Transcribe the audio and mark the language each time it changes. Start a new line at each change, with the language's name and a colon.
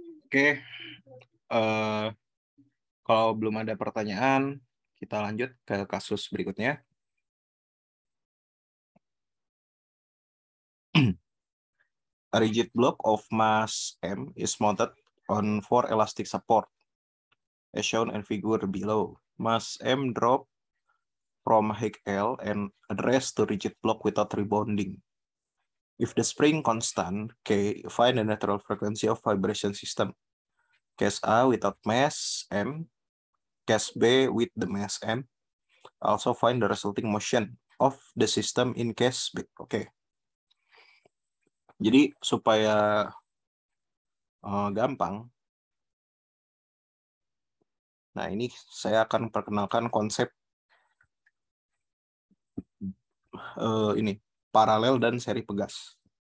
Indonesian: Oke, kalau belum ada pertanyaan, kita lanjut ke kasus berikutnya.
English: A rigid block of mass M is mounted on 4 elastic support, as shown in figure below. Mass M drop from height L and addressed to rigid block without rebounding. If the spring constant K, find the natural frequency of vibration system. Case A without mass M, case B with the mass M. Also find the resulting motion of the system in case B.
Indonesian: Oke. Jadi supaya gampang, nah ini saya akan perkenalkan konsep ini paralel dan seri pegas.